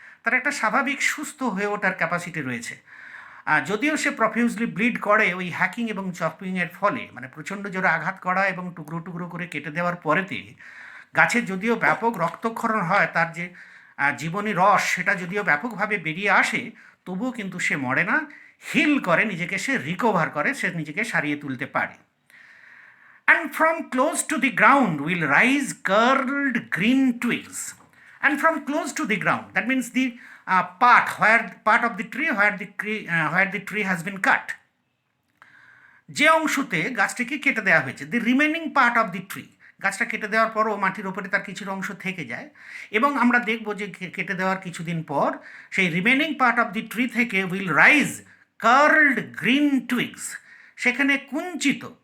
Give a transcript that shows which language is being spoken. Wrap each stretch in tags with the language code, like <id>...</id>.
<bn>তার একটা স্বাভাবিক সুস্থ হয়ে ওঠার ক্যাপাসিটি রয়েছে। যদিও সে</bn> <en>profusely bleed</en> <bn>করে ওই হ্যাকিং এবং চপিংয়ের ফলে, মানে প্রচণ্ড জোরে আঘাত করা এবং টুকরো টুকরো করে কেটে দেওয়ার পরেতে গাছের যদিও ব্যাপক রক্তক্ষরণ হয়, তার যে জীবনী রস সেটা যদিও ব্যাপকভাবে বেরিয়ে আসে, তবুও কিন্তু সে মরে না, হিল করে, নিজেকে সে রিকভার করে, সে নিজেকে সারিয়ে তুলতে পারে।</bn> <en>And from close to the ground will rise curled green twigs, and from close to the ground, that means the part of the tree where the tree has been cut,</en> <bn>যে অংশতে গাছটিকে কেটে দেওয়া হয়েছে,</bn> <en>the remaining part of the tree,</en> <bn>গাছটা কেটে দেওয়ার পরও মাটির ওপরে তার কিছুটা অংশ থেকে যায়, এবং আমরা দেখব যে কেটে দেওয়ার কিছুদিন পর সেই</bn> <en>remaining part of the tree থেকে will rise curled green twigs,</en> <bn>সেখানে কুঞ্চিত</bn>